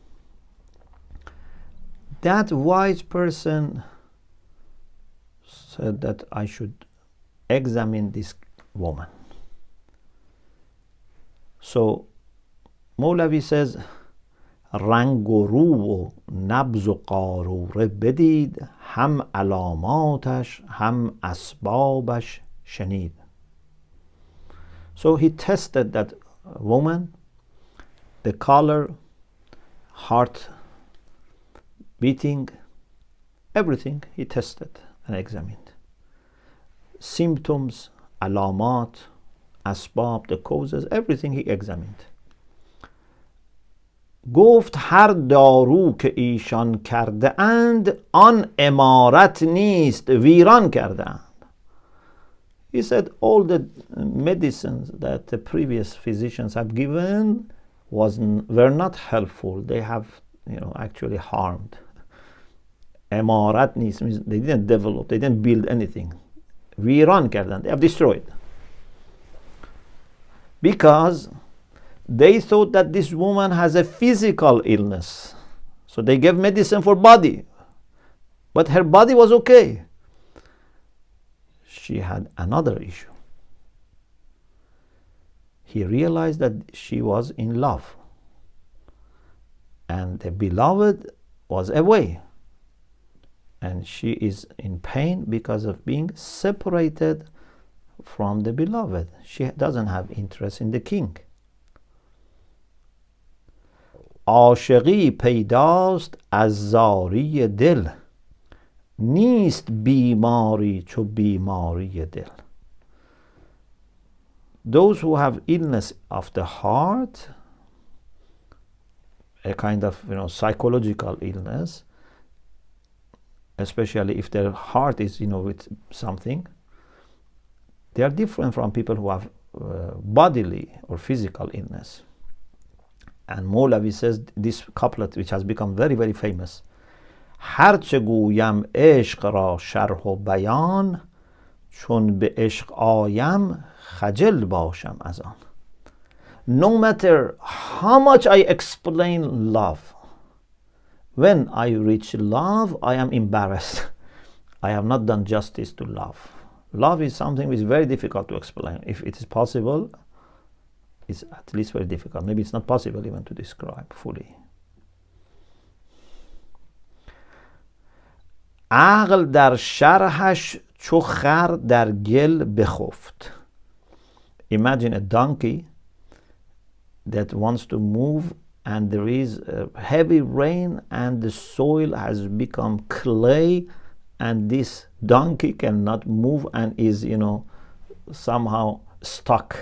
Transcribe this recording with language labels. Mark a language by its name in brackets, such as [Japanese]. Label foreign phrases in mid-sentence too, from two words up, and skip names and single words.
[English] That wise person said that I should examine this woman. So Mawlavi says [Persian] رنگ و رو و نبض و قاروره بدید هم علاماتش هم اسبابش شنید. [English] So he tested that woman, the color, heart beating, everything he tested and examined. Symptoms, [Persian] علامات، اسباب, [English] the causes, everything he examined. [Persian] گفت هر دارو که ایشان کرده اند آن عمارت نیست ویران کرده اند. [English] He said all the medicines that the previous physicians have given were not helpful. They have actually harmed. [Persian] عمارت نیست [English] means they didn't develop, they didn't build anything. [Persian] ویران کردن, [English] they have destroyed. Because they thought that this woman has a physical illness. So they gave medicine for body. But her body was okay. She had another issue. He realized that she was in love. And the beloved was away. And she is in pain because of being separated from the beloved. She doesn't have interest in the king. [Persian] عاشقی پیداست از زاری دل نیست بیماری چو بیماری دل. [English] Those who have illness of the heart, a kind of psychological illness, especially if their heart is with something, they are different from people who have bodily or physical illness. And Mawlavi says this couplet, which has become very, very famous. [Persian] هرچه گویم عشق را شرح و بیان چون به عشق آیم خجل باشم از آن. [English] No matter how much I explain love, when I reach love, I am embarrassed. I have not done justice to love. Love is something which is very difficult to explain. If it is possible, it's at least very difficult. Maybe it's not possible even to describe fully. [Persian] عقل در شرحش چو خر در گل بخفت. [English] Imagine a donkey that wants to move and there is a heavy rain and the soil has become clay and this donkey cannot move and is somehow stuck.